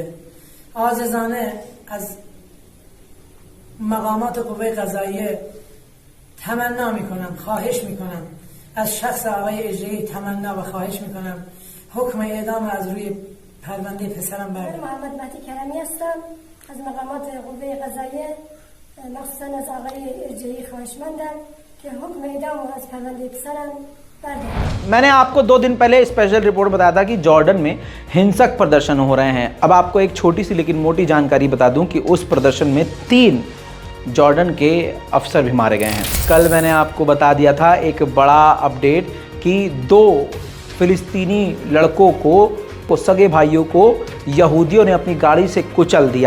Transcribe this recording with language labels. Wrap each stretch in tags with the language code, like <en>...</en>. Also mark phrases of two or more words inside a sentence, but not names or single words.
<fa>عاجزانه از مقامات قوه قضاییه تمنا میکنم، خواهش میکنم، از شخص آقای اجرایی تمنا و خواهش میکنم حکم اعدام از روی پرونده پسرم بردارید. محمد مهدی کرمی هستم، از مقامات قوه قضاییه مخصوصا از آقای اجرایی خواهشمندم که حکم اعدام از پرونده پسرم بردارید.</fa> <hi>मैंने आपको 2 दिन पहले</hi> <en>special report</en> <hi>बताया था कि जॉर्डन में हिंसक प्रदर्शन हो रहे हैं। अब आपको एक छोटी सी लेकिन मोटी जानकारी बता दूं कि उस प्रदर्शन में 3 जॉर्डन के अफसर भी मारे गए हैं। कल मैंने आपको बता दिया था एक बड़ा अपडेट कि 2 फिलिस्तीनी लड़कों को, सगे भाइयों को यहूदियों ने अपनी गाड़ी से कुचल दिया।</hi>